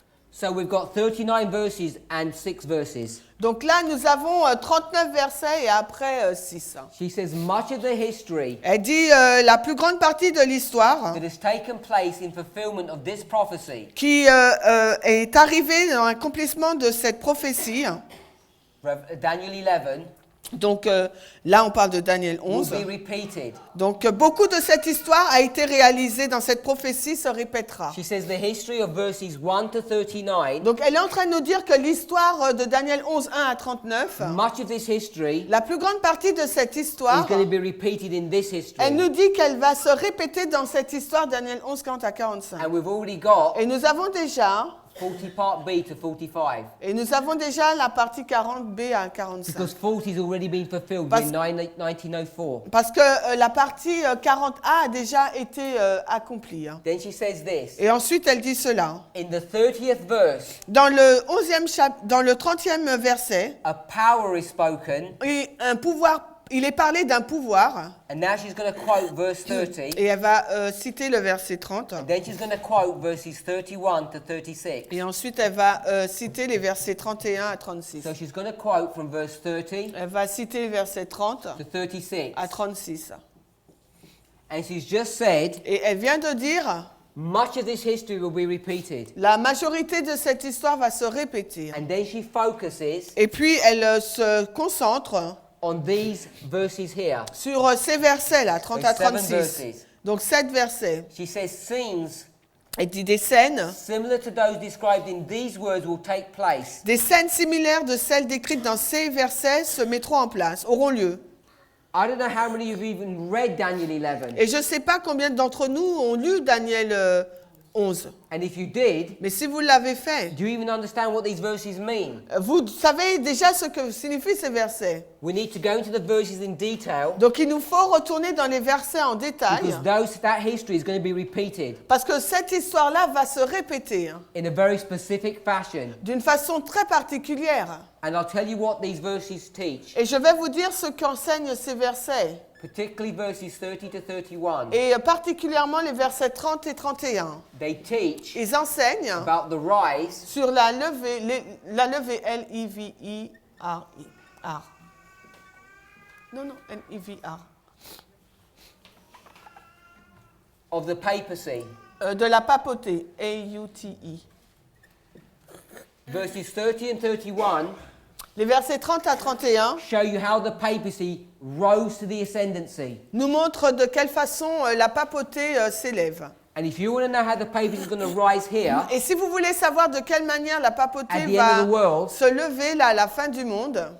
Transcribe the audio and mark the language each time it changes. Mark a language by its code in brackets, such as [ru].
[en] So we've got 39 verses and 6 verses. [fr] Donc là, nous avons 39 versets et après 6. [en] She says much of the history [fr] Elle dit la plus grande partie de l'histoire [en] that has taken place in fulfillment of this prophecy [fr] qui est arrivée dans l'accomplissement de cette prophétie. [en] Daniel 11 [fr] Donc là, on parle de Daniel [en] will [fr] 11. [en] be repeated. [fr] Donc beaucoup de cette histoire a été réalisée dans cette prophétie, se répétera. [en] She says the history of verses 1 to 39, [fr] Donc elle est en train de nous dire que l'histoire de Daniel 11, 1 à 39, [en] much of this history [fr] la plus grande partie de cette [en] is [fr] histoire, [en] going to be repeated in this history. [fr] elle nous dit qu'elle va se répéter dans cette histoire, Daniel 11, 40 à 45. [en] And we've already got [fr] Et nous avons déjà [en] 40 part B to 45. [fr] la partie 40b à 45. [en] Because 40 has already been fulfilled [fr] Parce- [en] in 1904. [fr] Parce que la partie 40a a déjà été accomplie. Hein. [en] Then she says this. [fr] Et ensuite, elle dit cela. [en] In the 30th verse, [fr] Dans le 30e verset, [en] a power is spoken. [fr] et un pouvoir, il est parlé d'un pouvoir, [en] And now she's going to quote verse 30. [fr] et elle va citer le verset 30. [en] Then she's going to quote verses 31 to 36. [fr] Et ensuite, elle va citer les versets 31 à 36. [en] So she's going to quote from verse 30 [fr] Elle va citer les versets 30 [en] to 36. [fr] à 36. [en] And she's just said, [fr] Et elle vient de dire, [en] much of this history will be repeated. [fr] la majorité de cette histoire va se répéter. [en] And then she focuses [fr] Et puis, elle se concentre [en] on these verses here. [fr] sur ces versets-là, 30 à [en] There's [fr] 36. [en] 7 verses. [fr] Donc, 7 versets. [en] She says scenes [fr] Elle dit des scènes [en] similar to those described in these words will take place. [fr] Des scènes similaires de celles décrites dans ces versets se mettront en place, auront lieu. [en] I don't know how many of you have even read Daniel 11. [fr] Et je ne sais pas combien d'entre nous ont lu Daniel 11. [en] And if you did, [fr] Mais si vous l'avez fait, [en] do you even understand what these verses mean? [fr] vous savez déjà ce que signifient ces versets. [en] We need to go into the verses in detail [fr] Donc il nous faut retourner dans les versets en détail, [en] because that history is going to be repeated [fr] parce que cette histoire-là va se répéter hein, [en] in a very specific fashion. [fr] d'une façon très particulière. [en] And I'll tell you what these verses teach, [fr] Et je vais vous dire ce qu'enseignent ces versets, [en] particularly verses 30 to 31. [fr] et particulièrement les versets 30 et 31. [en] They teach [fr] Ils enseignent [en] about the rise [fr] sur la levée L-I-V-I-R. Non, L-I-V-R. [en] of the papacy. [fr] De la papauté, A-U-T-E. [en] Verses 30 and 31 [fr] Les versets 30 à 31 [en] show you how the papacy rose to the ascendancy. [fr] nous montrent de quelle façon la papauté s'élève. [en] And if you want to know how the papacy is going to rise here, [fr] Et si vous voulez savoir de quelle manière la [en] At [fr] papauté [en] the end [fr] va [en] of the world, [fr] se lever là, à la fin du monde,